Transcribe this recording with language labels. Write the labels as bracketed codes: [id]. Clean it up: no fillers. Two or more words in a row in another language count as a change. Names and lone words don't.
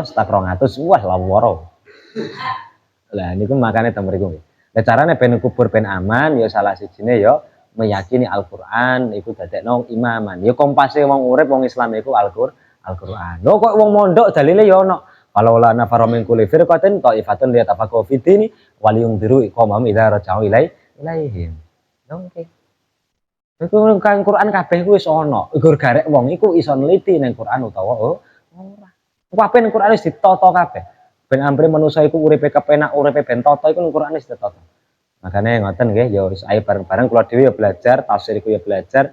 [jv] Stak 200. Wah laworo. Lah niku makane temen mriku. Lah carane ben kubur ben aman ya salah sijine ya meyakini Al-Qur'an iku dadekno imaman. Ya kompase wong urip wong Islam iku Al-Qur'an. Lho kok wong mondok dalile ya ono. [ar] Kalau لا نفر من كل فرقة طائفة ليتفقهوا في الدين ولينذروا قومهم إذا رجعوا إليهم. [jv] Oke. Iku kan Quran kabeh ku wis ana. Iku garek wong iku iso neliti ning Quran utawa ora. Kabeh ning Quran wis ditata kabeh. Ben ampre manusa iku uripe kepenak, uripe ben tata iku ning Quran wis ditata. Makane ngoten nggih ya wis ayo bareng-bareng kula dhewe ya belajar, tafsir iku ya belajar.